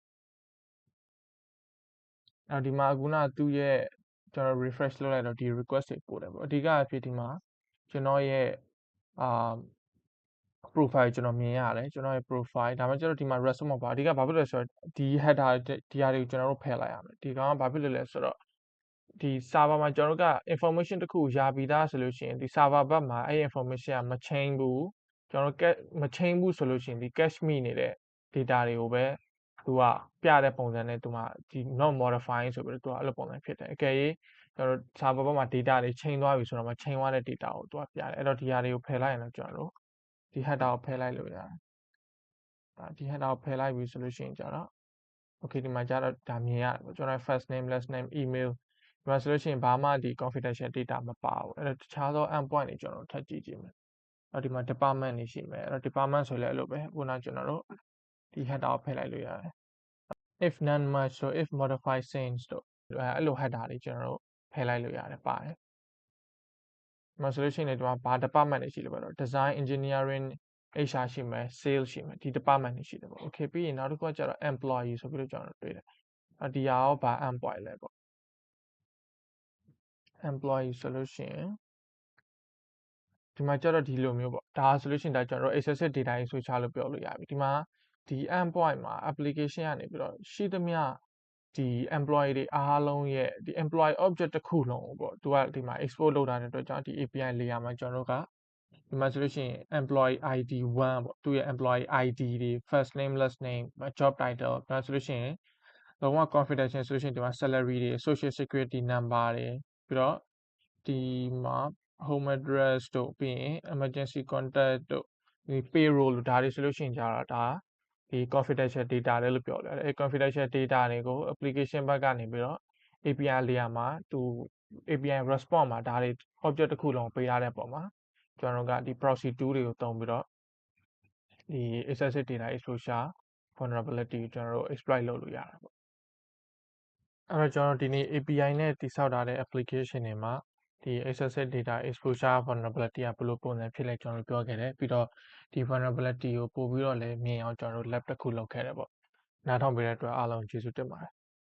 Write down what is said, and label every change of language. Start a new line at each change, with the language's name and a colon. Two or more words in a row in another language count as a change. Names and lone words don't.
Burmese: အဲ့ဒီမှာခုနသူ့ရဲ့ကျွန်တော် refresh လုပ်လိုက်တော့ဒီ request တွေပို့တယ်ပေါ့အဓိကအဖြစ်ဒီမှာကျွန်တော်ရဲ့profile ကျွန်တော်မြင်ရတယ်ကျွန်တော်ရဲ့ profile ဒါမှကျတော့ဒီမှာ result မပါအဓိကဘာဖြစ်လဲဆိုတော့ဒီ header ဒီဟာတွေကိုကျွန်တော်တို့ဖယ်လိုက်ရမယ်ဒီကောင်ကဘာဖြစ်လို့လဲဆိုတော့ဒီ server မှာကျွန်တော်တို့က information တစ်ခုရပြီးသား ဆိုလို့ရှိရင်ဒီ server ဘက်မှာအဲ့ information ကမ change ဘူးကျွန်တော်တို့မ change ဘူးဆိုလို့ရှိရင်ဒီ cache မိနေတဲ့ data တွေကိုပဲသူကပြတဲ့ပုံစံနဲ့သူကဒီ
English: not modifying
Burmese: ဆိုပြီးတော့သူကအဲ့လိုပုံစံဖြစ်တယ်အကယ်၍ကျွန်တော်တို့ server ဘ က်မှာ data တွေ change သွားပြီဆိုတော့မှ change သွားတဲ့ data ကိုသူကပြတယ်အဲ့တော့ဒီဟာတွေကိုဖယ်လိုက်ရင်တော့ကျွန်တော်တို့ဒီ header ကိုဖယ်လိုက်လို့ရတယ်ဒီ header ကိုဖယ်လိုက်ပြီဆိုလို့ရှိရင်ကျတော့ okay ဒီမှာကျတော့ဒါမြင်ရတယ်ပေါ့ကျွန်တော်
English: first name last name email
Burmese: ဒီမှာဆိုလို့ရှိရင်ဘာမှဒီ
English: confidential data
Burmese: မပါဘူးအဲ့တော့တခြား သော endpoint တွေကျွန်တော်ထပ်ကြည့်ကြည့်မယ်အဲ့ဒီမှာ department တွေရှိမယ်အဲ့တော့ department ဆိုလည်းအဲ့လိုပဲခုနကျွန်တော်တို့ဒီ header ကိုဖယ်လိုက်လို့ရတယ်
English: if none match
Burmese: ဆို
English: if modify since
Burmese: တို့အဲ့လို header တွေကျွန်တော်တို့ဖယ်လိုက်လို့ရတယ်ပါတယ်ဒီမှာဆိုလို့ရှိရင်ဒီမှာဘာ department တွေရှိလဲပေါ့တော့
English: design engineering HR
Burmese: ရှိမယ် sales ရှိမယ်ဒီ department တွေရှိတယ်ပေါ့ okay ပြီးရင်နောက်တစ်ခုကကျတော့ employee ဆိုပြီးတော့ကျွန်တော်တို့တွေ့တယ်ဒီဟာရောဘာ employee လဲပေါ့ employee ဆိုလို့ရှိရင်ဒီမှာကျတော့ဒီလိုမျိုးပေါ့ဒါဆိုလို့ရှိရင်ဒါကျွန်တော်တို့
English: excessive data
Burmese: ကြီး switch လို့ပြောလို့ရပြီဒီမှာဒီ endpoint မှာ application ကနေပြီးတော့ရှိသမျှဒီ employee တွေအားလုံးရဲ့ဒီ
English: employee object
Burmese: တစ်ခုလုံးကိုပေါ့သူ ကဒီမှာ export လုပ်တာတဲ့အတွက်ကြောင့်ဒီ
English: API layer
Burmese: မှာကျွန်တော်တို့ကဒီမှာဆိုလို့ရှိရင်
English: employee ID
Burmese: 1ပေါ့သူရဲ့
English: employee ID
Burmese: တွေ
English: first name last name job title
Burmese: ဒါဆိုလို့ရှိရင်လုံးဝ confidential ဆိုလို့ရှိရင်ဒီမှာ salary တွေ
English: social security number
Burmese: တွေပြီးတော့ဒီမှာ
English: home address
Burmese: တို့ပြီးရင်
English: emergency contact
Burmese: တို့ဒီ payroll တို့ဒါတွေဆိုလို့ရှိရင်ကြတော့ ဒါဒီ
English: confidential data
Burmese: လဲလို့ပြောတယ်အဲ့
English: confidential data
Burmese: တွေကို application ဘက်ကနေပြီးတော့
English: API layer
Burmese: မှာသူ
English: API response
Burmese: မှာဒါတွေ object တစ်ခုလုံးပေးထားတဲ့ပုံမှာကျွန်တော်တို့ကဒီ
English: proxy tool
Burmese: တွေကိုသုံးပြီးတော့ဒီ
English: excessive data exposure vulnerability
Burmese: ကိုကျွန်တော်တို့ exploit လုပ်လို့ရတယ်ပေါ့အဲ့တော့ကျွန်တော်ဒီနေ့ API နဲ့တိစောက်ထားတဲ့ application တွေမှာဒီ
English: excessive data exposure vulnerability
Burmese: ကဘယ်လိုပုံစံဖြစ်လဲကျွန်တော်တို့ပြောခဲ့တယ်ပြီးတော့ဒီ vulnerability ကိုပို့ပြီးတော့လည်းမြင်အောင်ကျွန်တော်တို့ lab တစ်ခုလုပ်ခဲ့တယ်ပေါ့နားထောင်ပေးတဲ့အတွက်အားလုံးကျေးဇူးတင်ပါတယ်